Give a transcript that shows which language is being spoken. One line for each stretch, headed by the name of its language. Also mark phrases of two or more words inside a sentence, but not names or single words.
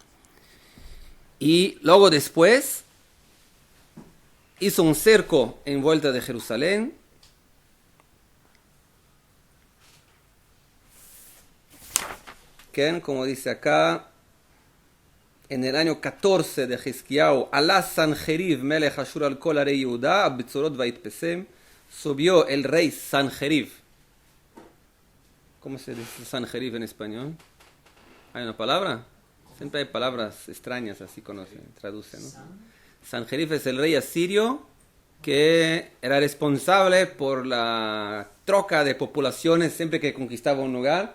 Spanish: Y luego después hizo un cerco en vuelta de Jerusalén, que, como dice acá, en el año 14 de Hizkiyahu,
Hebrew: עלה סנחריב מלך אשור על כל ערי יהודה הבצרות ויתפשם,
Spanish: subió el rey Sanjerib. ¿Cómo se dice Sanjerib en español? ¿Hay una palabra? Siempre hay palabras extrañas, así traducen, ¿no? Sanjerib es el rey asirio que era responsable por la troca de poblaciones siempre que conquistaba un lugar.